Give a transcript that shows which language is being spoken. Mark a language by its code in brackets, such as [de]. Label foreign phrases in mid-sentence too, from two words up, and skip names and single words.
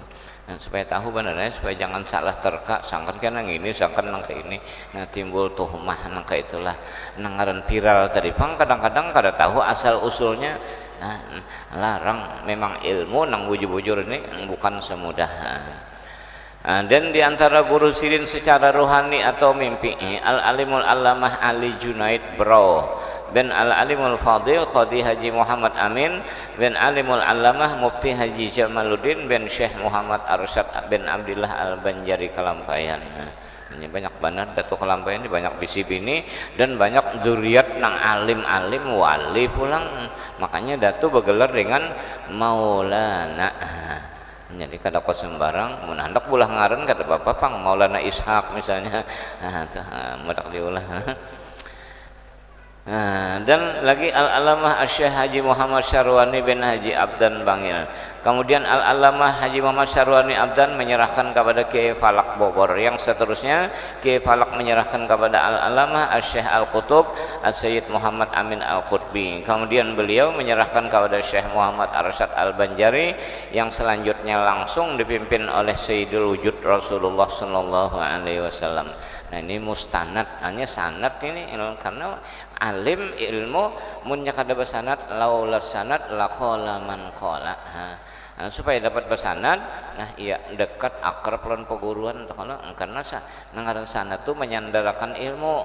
[bjn] Nah, supaya tahu benernya, supaya jangan salah terka sangkan kan nang ini sangkan nang ke ini, nah timbul tuhmah nang ke itulah nang ngaran viral tadi pang kadang-kadang kada tahu asal usulnya. Nah, larang memang ilmu nang bujur-bujur ini bukan semudah. Dan diantara guru sidin secara rohani atau mimpi Al-Alimul Allamah Ali Junaid Bro bin Al-Alimul Fadil Qadi Haji Muhammad Amin bin Alimul Allamah Mufti Haji Jamaluddin bin Syekh Muhammad Arsyad bin Abdillah Al-Banjari Kalampayan. Ini banyak benar Datuk Kalampayan ini banyak bisi bini dan banyak zuriat nang alim-alim wali pulang, makanya Datu bergelar dengan Maulana. Jadi kada kau sembarang mun hendak bulah ngaran kada apa-apa pang Maulana Ishaq misalnya. Mudak diulah. Dan lagi Al-Allamah Asy-Syaikh Haji Muhammad Syarwani bin Haji Abdan Bangil. [id] Kemudian Al-Allamah Haji Muhammad Syarwani Abdan menyerahkan kepada Kiai Falak Bogor. Yang seterusnya Kiai Falak menyerahkan kepada Al-Allamah Asy-Syaikh Al-Qutub As-Sayyid Muhammad Amin Al-Qutbi. Kemudian beliau menyerahkan kepada Syekh Muhammad Arsyad Al-Banjari yang selanjutnya langsung dipimpin oleh Sayyidul Wujud Rasulullah sallallahu alaihi wasallam. [bjn] Nah, ini mustanad, hanya sanad ini karena alim ilmu munnya kada bersanad [ar] لولا السند لقال من قال. [bjn] Nah, supaya dapat bersanad, nah iya dekat akrab lan peguruan karena ngaran sanad itu menyandarkan ilmu.